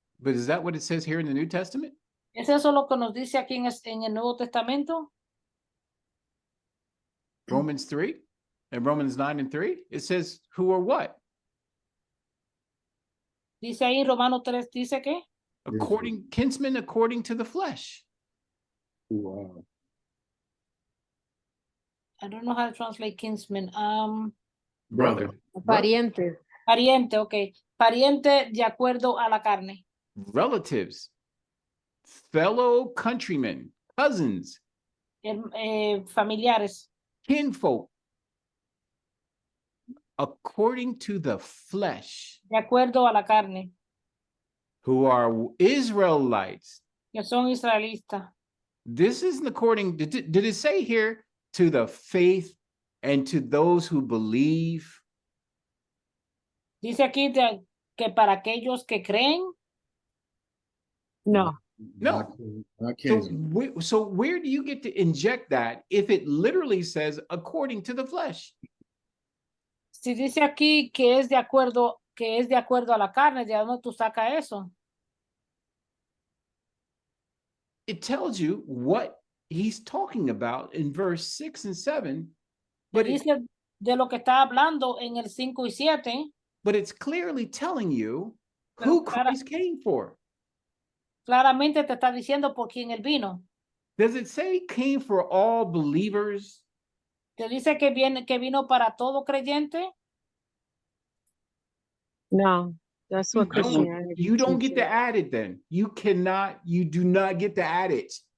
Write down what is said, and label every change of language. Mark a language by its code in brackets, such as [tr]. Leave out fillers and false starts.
[en] But is that what it says here in the New Testament? [es] ¿Es eso lo que nos dice aquí en el Nuevo Testamento? [en] Romans 3 and Romans 9 and 3, it says who or what? [es] Dice ahí Romanos 3, dice que [en] Kinsmen according to the flesh. Wow. I don't know how to translate kinsman. Brother. [es] Parientes. Pariente, ok. Pariente de acuerdo a la carne. [en] Relatives, fellow countrymen, cousins, [es] familiares, [en] kinfolk, according to the flesh, [es] de acuerdo a la carne, [en] who are Israelites. [es] que son israelitas. [en] This isn't according, did it say here to the faith and to those who believe? [es] Dice aquí que para aquellos que creen, No. No. [en] I can't. So where do you get to inject that if it literally says according to the flesh? [es] si dice aquí que es de acuerdo a la carne, ¿de dónde tú sacas eso? [en] It tells you what he's talking about in verse 6 and 7, but [es] Dice de lo que está hablando en el 5 y 7, [en] but it's clearly telling you [es] Pero [en] who Christ came for. [es] claramente te está diciendo por quién él vino. [en] Does it say came for all believers? [es] Te dice que vino para todo creyente. No. [en] That's what Christianity You don't get to teaches. add it then. You do not get to add it.